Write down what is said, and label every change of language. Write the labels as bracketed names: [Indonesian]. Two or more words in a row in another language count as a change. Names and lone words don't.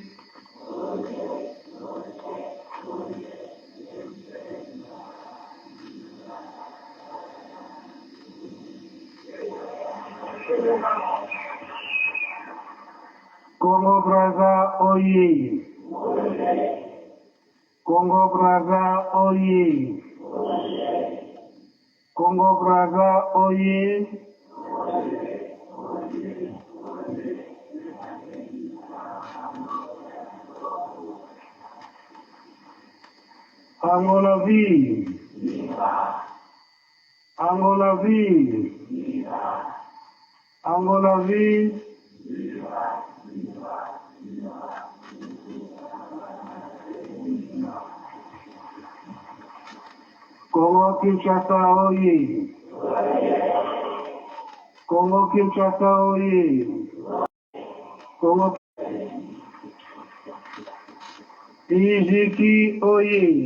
[Lingala] Congo Brazza oye. Congo Brazza oye. Congo Brazza oye. [Portuguese] Angola vive. Angola vive. Angola vive. [Lingala] Congo Kinshasa oye. Congo Kinshasa oye. Congo Ijiki oye.